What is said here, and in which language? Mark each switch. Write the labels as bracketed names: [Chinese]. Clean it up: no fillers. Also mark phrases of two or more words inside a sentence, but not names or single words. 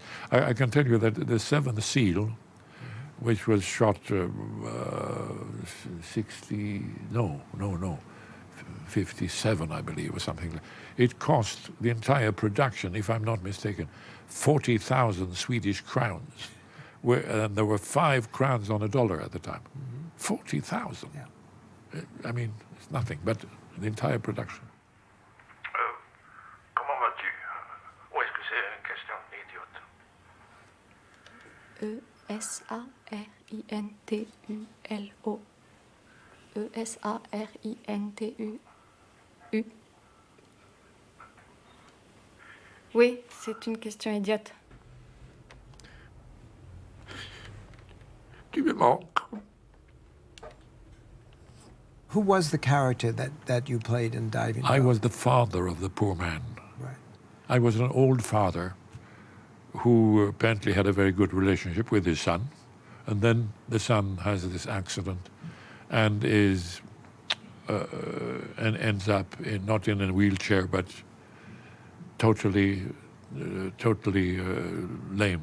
[English] I can tell you that The Seventh Seal, which was shot 57, I believe, or something. It cost the entire production, if I'm not mistaken, 40,000 Swedish crowns. And there were 5 crowns on a dollar at the time. 40,000. Yeah. I mean, it's nothing, but the entire production. [French] Comment vas-tu? Ou est-ce que c'est une question idiote? E-S-A-R-I-N-T-U-L-O. E-S-A-R-I-N-T-U. Oui, c'est une question idiote. Tu me manques. [English] Who was the character that you played in Diving I Bell? was the father of the poor man. Right. I was an old father who apparently had a very good relationship with his son. And then the son has this accident and ends up not in a wheelchair, but totally lame.